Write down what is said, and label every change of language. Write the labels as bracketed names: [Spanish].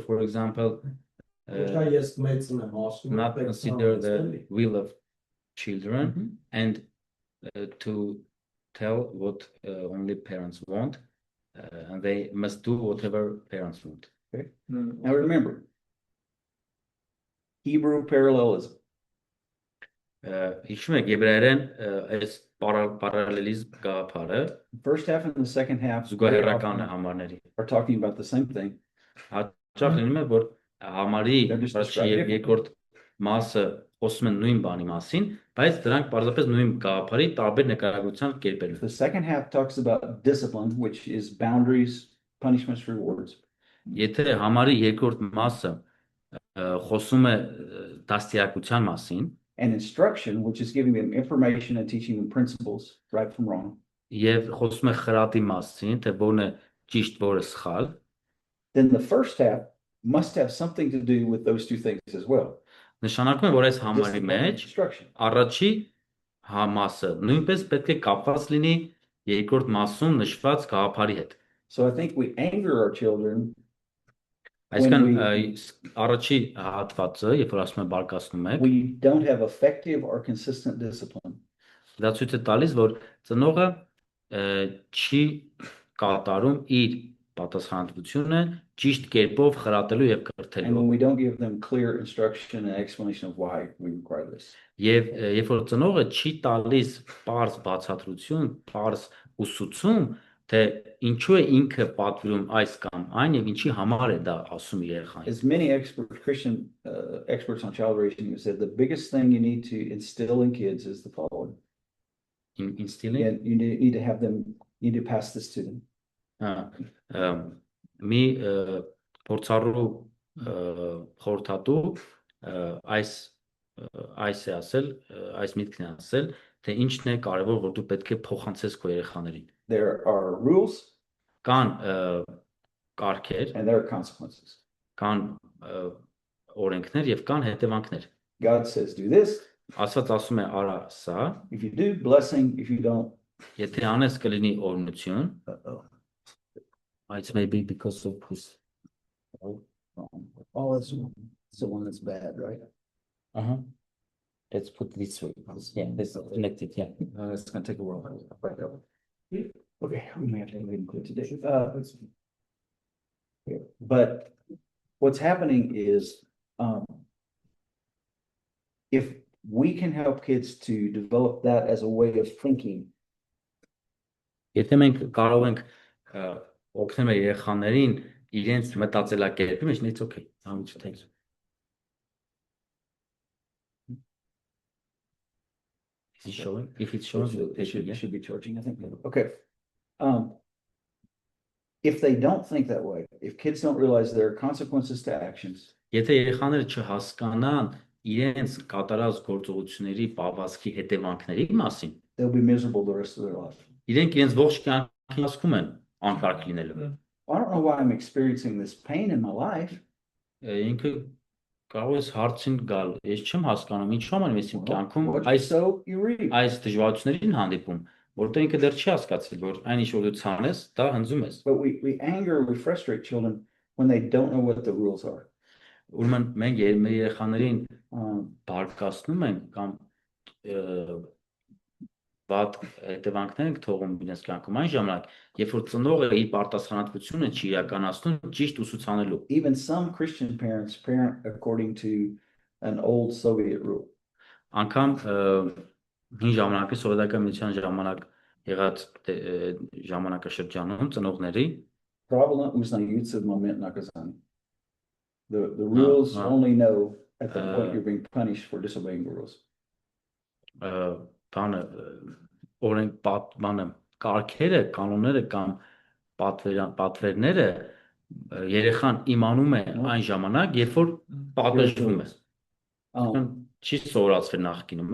[English] Or for example, [Armenian] Դա ես մեծն եմ ասում։ [English] not consider the will of children and to tell what only parents want, and they must do whatever parents want. Now remember, Hebrew parallelism. [Armenian] Հիշում եք եբրայերեն այս parallelism գաղափարը [English] First half and the second half [Armenian] զուգահեռական համարների [English] are talking about the same thing. [Armenian] հաճախ լինում է որ համարի [English] They're just [Armenian] առաջի [English] describing [Armenian] եւ երկրորդ մասը խոսում են նույն բանի մասին, բայց դրանք պարզապես նույն գաղափարի տարբեր նկարագրության կերպեր են։ [English] The second half talks about discipline, which is boundaries, punishments, rewards. [Armenian] Եթե համարի երկրորդ մասը խոսում է դաստիարակության մասին [English] And instruction, which is giving them information and teaching them principles, right from wrong. [Armenian] եւ խոսում է խրատի մասին, թե որն է ճիշտ, որը սխալ, [English] Then the first half must have something to do with those two things as well. [Armenian] նշանակում է որ այս համարի [English] Discipline and [Armenian] մեջ [English] instruction. [Armenian] առաջի համասը նույնպես պետք է կապված լինի երկրորդ մասում նշված գաղափարի հետ։ [English] So I think we anger our children [Armenian] Այսինքն [English] When [Armenian] առաջի հատվածը, երբ որ ասում եմ բարկացնում եք, [English] we don't have effective or consistent discipline. [Armenian] դա ցույց է տալիս, որ ծնողը չի կատարում իր պատասխանատվությունը ճիշտ կերպով խրատելու եւ [English] And [Armenian] կրթելու։ [English] when we don't give them clear instruction and explanation of why we require this. [Armenian] Եվ երբ որ ծնողը չի տալիս པարզ բացատրություն, པարզ ուսուցում, թե ինչու է ինքը պատվիրում այս կամ այն եւ ինչի համար է դա ասում իր երեխային։ [English] As many Christian experts on child raising have said, the biggest thing you need to instill in kids is the following. Instilling And you need to have them, you need to pass this to them. [Armenian] մի փորձառու խորհրդատու այս է ասել, այս միտքն է ասել, թե ինչն է կարևոր, որ դու պետք է փոխանցես քո երեխաներին։ [English] There are rules [Armenian] Կան կարգեր, [English] and there are consequences. [Armenian] կան օրենքներ եւ կան հետևանքներ։ [English] God says, do this. [Armenian] Աստված ասում է արա սա, [English] If you do, blessing. If you don't, [Armenian] եթե անես կլինի օրհնություն, [English] uh-oh. it's maybe because of his Oh, that's the one that's bad, right? Let's put this way. Yeah, this is connected, yeah. It's going to take a while. Okay, we may have to include today. But what's happening is, if we can help kids to develop that as a way of thinking, [Armenian] Եթե մենք կարող ենք օգնել մեր երեխաներին իրենց մտածելակերպի մեջ, [English] it's okay. Thanks. Is it showing? If it's showing, it should be charging, I think. Okay. If they don't think that way, if kids don't realize there are consequences to actions, [Armenian] Եթե երեխաները չհասկանան իրենց կատարած գործողությունների պահվածքի հետևանքների մասին, [English] they'll be miserable the rest of their life. [Armenian] իրենք իրենց ողջ կյանքի հասկում են անկարգ լինելու։ [English] I don't know why I'm experiencing this pain in my life. [Armenian] Ինքը կարող է հարցին գալ, ես չեմ հասկանում ինչու համար ես իմ կյանքում [English] What you sow, you reap. [Armenian] այս դժվարություններին հանդիպում, որտեղ ինքը դեռ չի հասկացել, որ այն ինչ որ դու ցանես, դա հնձում ես։ [English] But we anger, we frustrate children when they don't know what the rules are. [Armenian] Ուրեմն մենք մեր երեխաներին բարկացնում ենք կամ վատ հետևանքներ ենք թողում իրենց կյանքում այն ժամանակ, երբ որ ծնողը իր պարտասխանատվությունը չի իրականացնում ճիշտ ուսուցանելու։ [English] Even some Christian parents parent according to an old Soviet rule. [Armenian] Անկամ հին ժամանակի սովետական միության ժամանակ եղած ժամանակաշրջանում ծնողների [Russian] Правила узнаются в момент наказания. [English] The rules only know at the point you're being punished for disobeying the rules. [Armenian] բանը օրենք պատմանը կարգերը, կանոնները կամ պատվերները երեխան իմանում է այն ժամանակ, երբ որ պատժվում է։ Չի սովորացվել նախկինում,